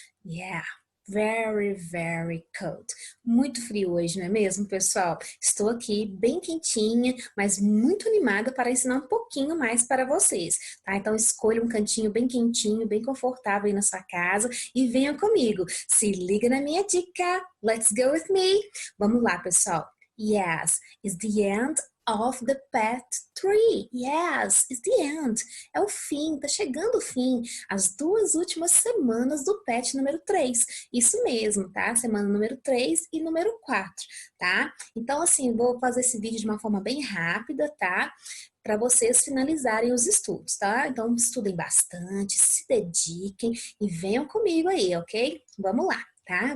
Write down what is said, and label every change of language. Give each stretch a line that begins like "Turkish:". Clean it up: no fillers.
English: Yeah, very cold.
Portuguese: Muito frio hoje, não é mesmo, pessoal? Estou aqui bem quentinha, mas muito animada para ensinar um pouquinho mais para vocês, tá? Então escolha um cantinho bem quentinho, bem confortável aí na sua casa e venha comigo. Se liga na minha dica.
English: Let's go with me.
Portuguese: Vamos lá, pessoal.
English: Yes, it's the end of the path 3. Yes, it's the end.
Portuguese: É o fim, tá chegando o fim. As duas últimas semanas do patch número 3. Isso mesmo, tá? Semana número 3 e número 4, tá? Então, assim, vou fazer esse vídeo de uma forma bem rápida, tá? Para vocês finalizarem os estudos, tá? Então, estudem bastante, se dediquem e venham comigo aí, ok? Vamos lá. Tá?